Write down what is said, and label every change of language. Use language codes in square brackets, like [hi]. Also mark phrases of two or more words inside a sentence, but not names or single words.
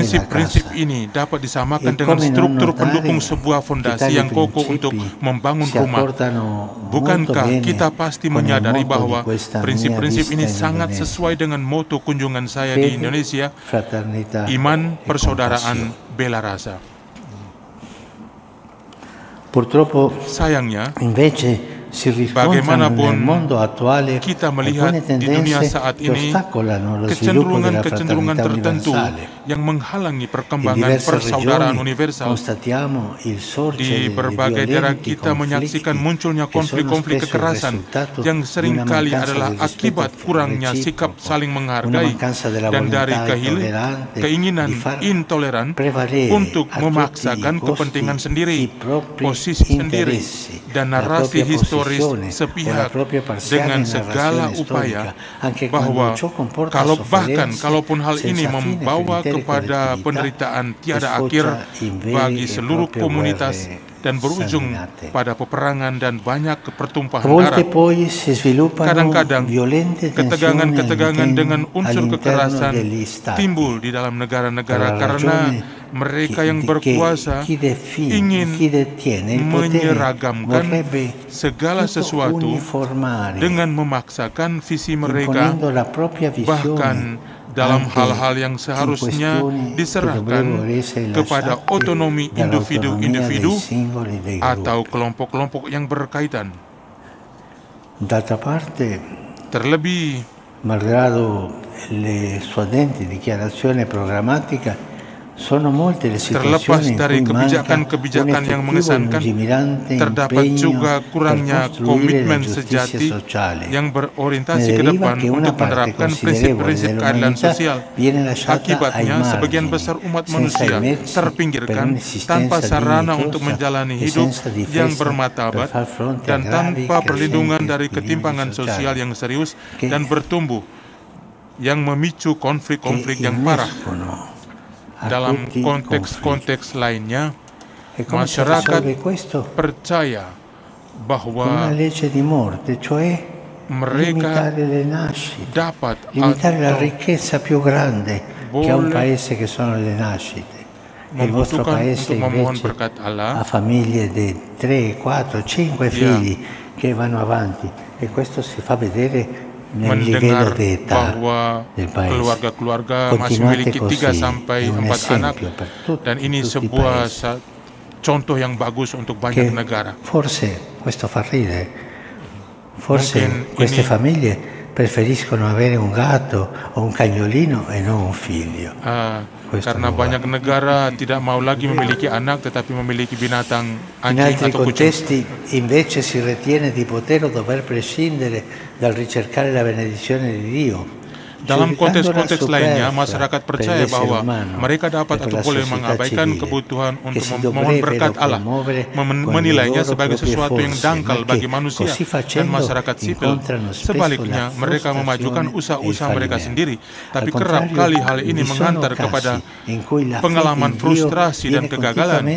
[id] Prinsip-prinsip [it] casa. [id] ini dapat disamakan [it] E [id] dengan [it] come non [id] struktur [it] notare [id] pendukung sebuah [it] che [id] fondasi [it] tali [id] yang kokoh [it] principi [id] untuk membangun [it] si [id] rumah. [it] accordano molto [id] Bukankah [it] bene [id] kita pasti [it] con il [id] menyadari [it] motto [id] bahwa [it] di questa mia [id] prinsip-prinsip [it] visita [id] ini [it] in [id] sangat [it] Indonesia? [id] sesuai dengan moto kunjungan saya di [it] Fede, [id] Indonesia, [it] fraternità [id] iman, [it] e [id] persaudaraan, [it] compassione. [id] bela rasa. [it] Purtroppo [id] Sayangnya, [it] invece si riscontrano [id] bagaimanapun [it] nel mondo attuale [id] kita melihat [it] alcune [id] di dunia [it] tendenze [id] saat [it] che [id] ini [it] ostacolano lo sviluppo della [id] kecenderungan [it] fraternità [id] tertentu [it] universale. [id] yang menghalangi [it] In [id] perkembangan [it] diverse [id] persaudaraan [it] regioni [id] universal. [it] constatiamo il sorgere [id] Di [it] di [id] berbagai daerah [it] violenti [id] kita menyaksikan [it] conflitti [id] munculnya [it] che sono [id] konflik-konflik [it] spesso il [id] kekerasan [it] risultato [id] yang [it] di una [id] seringkali [it] mancanza [id] adalah [it] del rispetto [id] akibat kurangnya sikap [it] reciproco, [id] saling [it] una [id] menghargai [it] mancanza della [id] dan dari [it] volontà intollerante [id] keinginan [it] di far [id] intoleran [it] prevalere [id] untuk [it] a tutti [id] memaksakan [it] i costi [id] kepentingan sendiri, [it] i propri [id] posisi sendiri, [it] interessi, [id] dan [it] la [id] narasi [it] propria [id] historis [it] posizione o la [id] sepihak [it] propria parziale [id] dengan segala [it] narrazione [id] upaya [it] storica, anche [id] bahwa [it] quando ciò comporta [id] bahkan [it] sofferenze [id] kalaupun hal ini [it] senza fine per [id] membawa [it] intere [id] kepada [it] collettività [id] penderitaan [it] e [id] tiada [it] sfocia [id] akhir [it] in vere [id] bagi [it] e [id] seluruh [it] proprie [id] komunitas [it] guerre [id] dan berujung pada peperangan dan banyak [it] A [id] pertumpahan [it] volte [id] darah. [it] poi si sviluppano [id] Kadang-kadang [it] violente tensioni [id] ketegangan-ketegangan dengan unsur [it] all'interno [id] kekerasan [it] degli stati. [id] timbul di dalam [it] Per [id] negara-negara [it] la [id] karena [it] ragione [id] mereka yang [it] che [id] berkuasa [it] chi [id] ingin [it] detiene il potere [id] menyeragamkan [it] vorrebbe [id] segala [it] tutto [id] sesuatu [it] uniformare, [id] dengan memaksakan visi mereka, [it] imponendo la propria [id] bahkan [it] visione [id] dalam [it] anche [id] hal-hal yang [it] in [id] seharusnya [it] questioni che [id] diserahkan [it] dovrebbero essere [id] kepada [it] lasciate [id] otonomi [it] dall'autonomia [id] individu-individu [it] dei singoli dei [id] atau [it] gruppi. [id] kelompok-kelompok yang berkaitan. [it] D'altra parte, [id] Terlebih, [it] malgrado le suadenti dichiarazioni programmatica, sono molte le [id] terlepas [it] situazioni in [id] dari [it] cui manca un [id] kebijakan-kebijakan yang [it] effettivo e [id] mengesankan, [it] lungimirante [id] terdapat [it] impegno [id] juga [it] per [id] kurangnya [it] costruire la [id] komitmen [it] giustizia [id] sejati [it] sociale. [id] yang [it] Ne [id] berorientasi ke [it] deriva [id] depan [it] che una [id] untuk [it] parte [id] menerapkan [it] considerevole [id] prinsip-prinsip keadilan [it] dell'umanità [id] sosial. [it] viene lasciata ai [id] Akibatnya, sebagian [it] margini, [id] besar umat [it] senza i [id] manusia [it] mezzi per [id] terpinggirkan tanpa [it] un'esistenza [id] sarana untuk [it] dignitosa [id] menjalani [it] e [id] hidup [it] senza [id] yang [it] difesa per [id] bermartabat [it] far fronte a [id] dan [it] gravi [id] tanpa perlindungan [it] crescenti [id] dari [it] squilibri [id] ketimpangan sosial [it] sociali [id] yang serius [it] che [id] dan bertumbuh yang memicu konflik-konflik yang parah. [it] innescono a [id] Dalam [it] tutti i conflitti. [id] konteks-konteks lainnya, [it] E come si [id] masyarakat [it] risolve questo? [id] percaya [it] Con una [id] bahwa [it] legge di morte, cioè [id] mereka [it] limitare le nascite, [id] dapat [it] limitare la [id] atau [it] ricchezza più grande che ha un [id] boleh [it] paese che sono le nascite. Il vostro [id] membutuhkan [it] paese [id] untuk memohon [it] invece [id] berkat [it] ha [id] Allah, [it] famiglie di 3, 4, 5 [id] dia [it] figli che vanno avanti e questo si fa vedere nel livello [id] mendengar [it] di età [id] bahwa [it] del paese. [id] keluarga-keluarga masih [it] Continuate [id] memiliki 3 [it] così, [id] sampai [it] è un [id] 4 anak, [it] esempio per tutti, [id] dan ini [it] tutti i [id] sebuah [it] paesi. [id] contoh yang bagus untuk banyak [it] Che [id] negara. [it] forse questo fa ridere, forse [id] Mungkin [it] queste [id] ini [it] famiglie preferiscono avere un gatto o un cagnolino e non un figlio. Questo [id] karena [it] lo va. [id] banyak negara tidak mau lagi memiliki anak tetapi memiliki binatang [it] In [id] anjing [it] altri [id] atau kucing. [it] contesti invece si ritiene di poter o dover prescindere dal ricercare la benedizione di Dio. [id] Dalam konteks-konteks lainnya, masyarakat percaya bahwa mereka dapat atau boleh mengabaikan kebutuhan untuk memohon berkat Allah, menilainya sebagai sesuatu yang dangkal bagi manusia dan masyarakat sipil. Sebaliknya, mereka memajukan usaha-usaha mereka sendiri, tapi kerap kali hal ini menghantar kepada pengalaman frustrasi dan kegagalan.